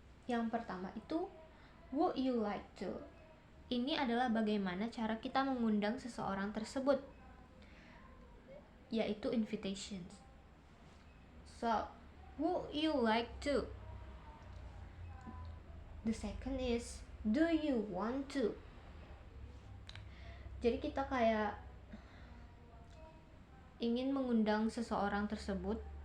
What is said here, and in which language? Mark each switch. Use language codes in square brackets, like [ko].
[id] Yang pertama itu, [en] would you like to? [id] Ini adalah bagaimana cara kita mengundang seseorang tersebut, yaitu invitations. [en] So, would you like to? The second is, do you want to? [id] Jadi kita kayak ingin mengundang seseorang tersebut.